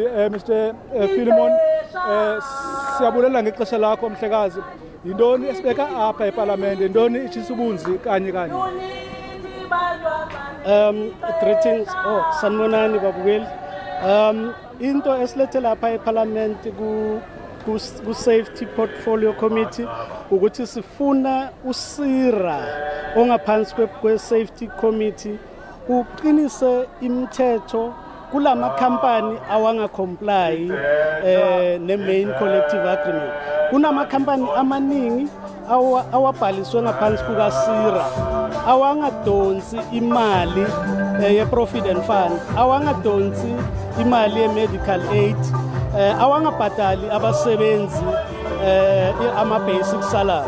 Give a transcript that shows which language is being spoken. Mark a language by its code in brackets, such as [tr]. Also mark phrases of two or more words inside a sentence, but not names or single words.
[xh] Mr Philemon, siyabulela ngexesha lakho mhlekazi. Yintoni esibeka apha epalamente, yintoni itshisubunzi kanye? [zu] Greetings, sanibonani babukeli. Into esilethe lapha epalamente ku-Safety Portfolio Committee ukuthi sifuna uSira ongaphansi kwe-Safety Committee uqinise imithetho kulama company awanga-comply ne- [en] main collective agreement. [zu] Kunama company amaningi awabhaliswe ngaphansi kukaSira awangadonsi imali ye- [en] provident fund, [zu] awangadonsi imali ye- [en] medical aid, [zu] awangabhadali abasebenzi ama- [en] basic salary.